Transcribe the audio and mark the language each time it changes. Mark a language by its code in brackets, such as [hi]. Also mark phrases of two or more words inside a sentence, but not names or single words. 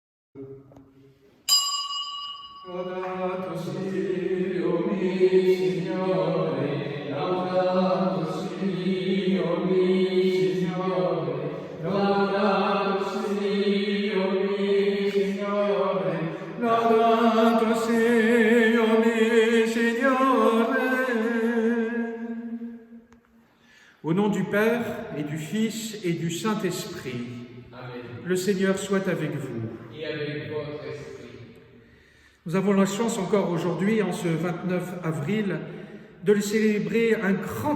[it] Laudato si, o mi Signore, laudato si, o mi Signore, laudato si, o mi Signore, laudato si, o mi Signore. [fr] Au nom du Père et du Fils et du Saint-Esprit, Amen. le Seigneur soit avec vous. Et avec votre esprit. Nous avons la chance encore aujourd'hui, en ce 29 avril, de le célébrer un grand